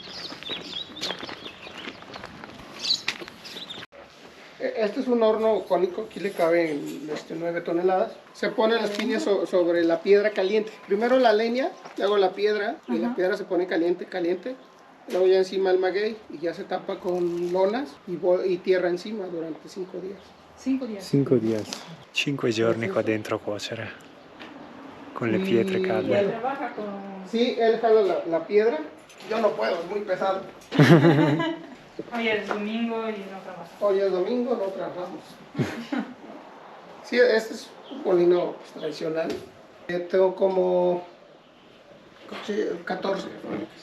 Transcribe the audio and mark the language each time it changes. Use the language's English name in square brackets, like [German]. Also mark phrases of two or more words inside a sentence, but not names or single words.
[Spanish] Este es un horno cónico, aquí le caben 9 toneladas. Se ponen las piñas sobre la piedra caliente. Primero la leña, luego la piedra, y la piedra se pone caliente. Luego ya encima el maguey y ya se tapa con lonas y tierra encima durante 5 días. 5 días. 5 días. [Italian] 5 giorni qua dentro a cuocere. Con le pietre calde. [Spanish] Trabaja con... Sí, él jala la piedra. Yo no puedo, es muy pesado. Hoy es domingo y no trabaja. Hoy es domingo, no trabajamos. Sí, este es un molino tradicional. Tengo como 14 fábricas.